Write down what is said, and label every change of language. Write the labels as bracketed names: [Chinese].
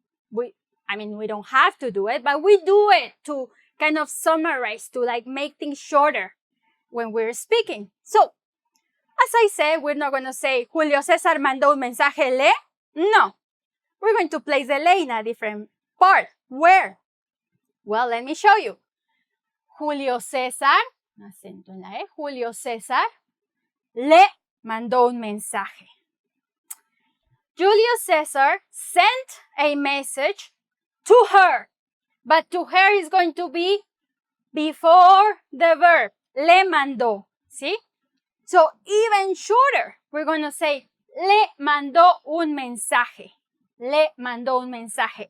[English] We don't have to do it, but we do it to kind of summarize, to like make things shorter when we're speaking. So, as I said, we're not going to say, [Spanish] Julio César mandó un mensaje le. [English] No. We're going to place the le in a different part. Where? Well, let me show you. [Spanish] Julio César, acento en la E, Julio César le mandó un mensaje. [English] Julio César sent a message to her, but to her is going to be before the verb, [Spanish] le mandó, [English] see? So even shorter, we're going to say, [Spanish] le mandó un mensaje, [English] le mandó un mensaje.